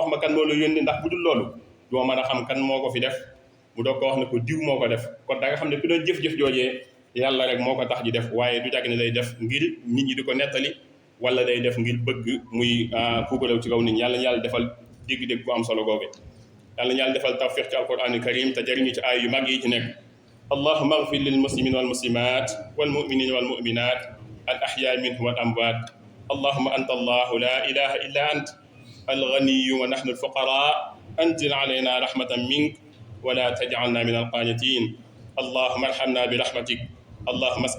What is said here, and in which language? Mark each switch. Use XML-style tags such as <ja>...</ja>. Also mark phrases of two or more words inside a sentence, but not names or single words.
<wo>ma kan moo la yónni ndax bu dul loolu doo mën a xam kan moo ko fi def mu doog ko wax ne ko diw moo ko def kon da nga xam ne ku doon jëf-jëf joojee yàlla rek moo ko tax di def waaye du jàgg ne day def ngir nit ñi di ko nettali wala day def ngir bëgg muy puukarew ci kaw nit ñi yàlla defal dégg-dégg bu am solo googe yàlla yàlla defal tawfiq ci</wo> <ar>القرآن الكريم</ar> <wo>te jëriñu ci ay yu mag yi ci nekk</wo> <ar>اللهم اغفر للمسلمين والمسلمات والمؤمنين وال المؤمنات الأحياء منهم والأموات اللهم أنت الله لا إله إلا أنت الغني ونحن ال الفقراء أنزل علينا رحمة منك ولا تجعلنا من القانتين اللهم ارحمنا برحمتك اللهم اسق</ar>